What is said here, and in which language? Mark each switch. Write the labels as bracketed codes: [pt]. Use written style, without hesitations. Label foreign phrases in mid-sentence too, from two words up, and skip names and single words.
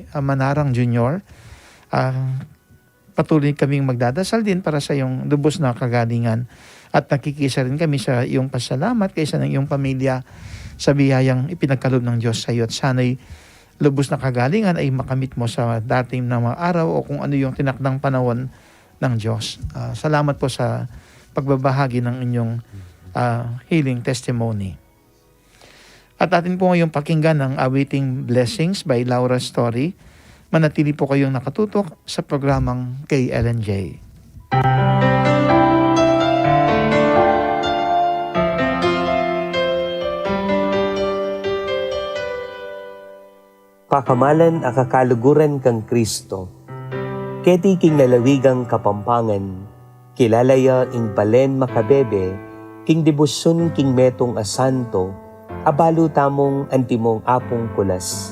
[tl] Manarang Jr., patuloy kaming magdadasal din para sa iyong lubos na kagalingan at nakikisa rin kami sa iyong pasalamat kaysa ng iyong pamilya sa biyayang ipinagkaloob ng Diyos sa iyo at sana'y lubos na kagalingan ay makamit mo sa dating na mga araw o kung ano yung tinakdang panahon ng Diyos. Salamat po sa pagbabahagi ng inyong [en] healing testimony. [tl] At atin po ngayong pakinggan ang Awaiting Blessings by Laura Story. Manatili po kayong nakatutok sa programang KLNJ. [pam] Pakamalan a kakaluguran kang Kristo. Keti king lalawigang Kapampangan, kilalaya ing balen makabebe, king debusyon king metong asanto, abalo tamong antimong apong kulas.